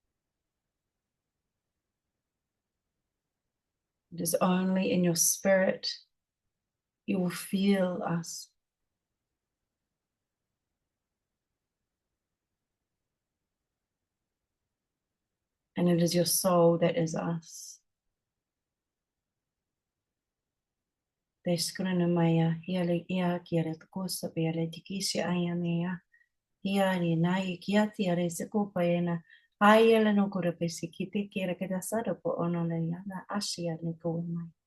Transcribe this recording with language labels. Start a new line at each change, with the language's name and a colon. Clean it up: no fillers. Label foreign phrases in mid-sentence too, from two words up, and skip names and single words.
English: It is only in your spirit you will feel us. And it is your soul that is us. Deskrunamaya hiali ia kiere tukusa biale tikisi ayanea. Hiari nai kiati are sekupaena. Ayela no kurapesi kite kiera kedasada po onoleya na asia ne kuwemai.